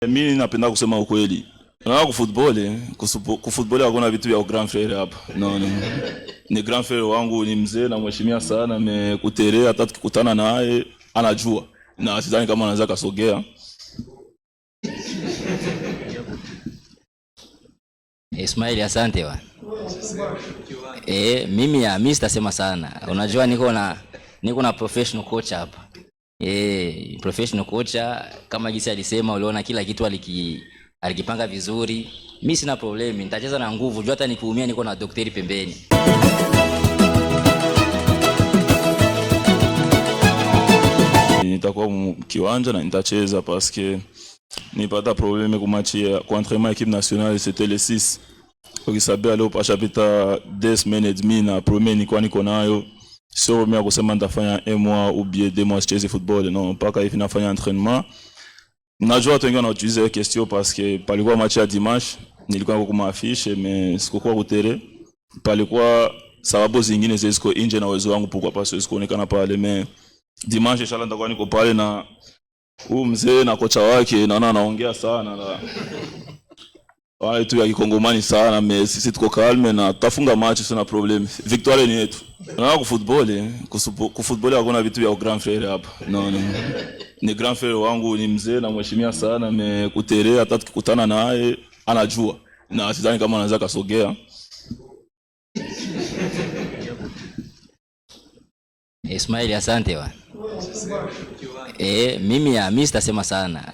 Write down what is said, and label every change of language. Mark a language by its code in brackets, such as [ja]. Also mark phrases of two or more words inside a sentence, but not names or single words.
[sw] Mimi napenda kusema ukweli. Na kufootball hakuna vitu vya [fr] grand frère [sw] hapa. No. Ni [fr] grand frère [sw] wangu, ni mzee na mheshimiwa sana, amekutelea hata tukikutana naye anajua. Na sidhani kama anaweza kasogea. Ismail, asante wa. Mimi sitasema sana. Unajua niko na [en] professional coach [sw] hapa. [en] Professional coach [sw] kama jinsi alisema, uliona kila kitu alikipanga vizuri. Mimi sina problem, nitacheza na nguvu. Jua hata nikiumia niko na daktari pembeni. Nitakuwa kiwanja na nitacheza [fr] parce que [sw] nipata problème ku match ya [fr] entraînement équipe nationale, c'était le 6. [sw] Ukisabia leo pasha pita 2 [fr] semaines et demie [sw] na premier niko nayo. Sio mimi kusema nitafanya [fr] 1 mois ou bien 2 mois [sw] cheze football, non, mpaka hivi nafanya entraînement. Najua watu wengi wanautiliza question [fr] parce que [sw] palikuwa match ya dimanche, nilikuwa kwa affiche mais sikuwa kutere. Palikuwa sababu zingine ziko nje na uwezo wangu [fr] pourquoi pas [sw] sikuonekana pale, [fr] mais dimanche [sw] inshallah nitakuwa niko pale na huyu mzee na kocha wake, naona anaongea sana na wale tu ya kikongomani sana, mais sisi tuko calme na tutafunga match, sina problem. Victoire ni yetu. Na kufootball hakuna vitu vya [fr] grand frère [sw] hapa. No. Ni [fr] grand frère [sw] wangu, ni mzee na mheshimiwa sana, amekutelea hata tukikutana naye anajua. Na sidhani kama anaweza kasogea. Ismail, asante wa. Mimi sitasema sana.